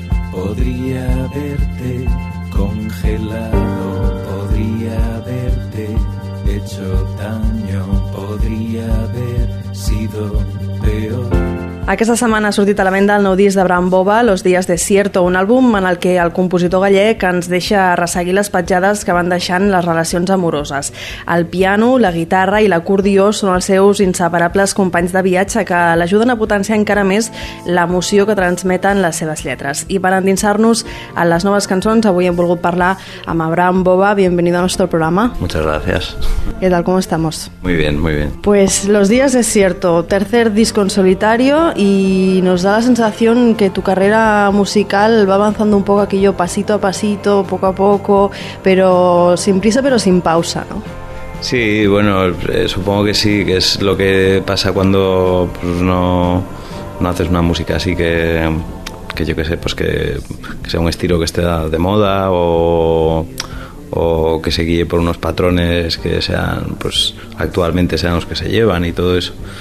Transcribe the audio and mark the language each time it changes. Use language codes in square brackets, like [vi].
[es] Podría haberte congelado, podría haberte hecho daño, podría haber sido peor. [ca] Aquesta setmana ha sortit a la venda el nou disc d'Abraham Boba, Los días de cierto, un àlbum en el que el compositor gallec ens deixa resseguir les petjades que van deixant les relacions amoroses. El piano, la guitarra i l'acordió són els seus inseparables companys de viatge que l'ajuden a potenciar encara més l'emoció que transmeten les seves lletres. I per endinsar-nos en les noves cançons, avui hem volgut parlar amb Abraham Boba. [es] Bienvenido [ca] al nostre programa. [es] Muchas gracias. ¿Qué tal? ¿Cómo estamos? Muy bien, muy bien. Pues Los días de cierto, tercer disco en solitario, y nos da la sensación que tu carrera musical va avanzando un poco aquello pasito a pasito, poco a poco, pero sin prisa, pero sin pausa, ¿no? Sí, bueno, supongo que sí, que es lo que pasa cuando pues, no haces una música así que yo qué sé, pues que sea un estilo que esté de moda o que se guíe por unos patrones que sean, pues actualmente sean los que se llevan y todo eso.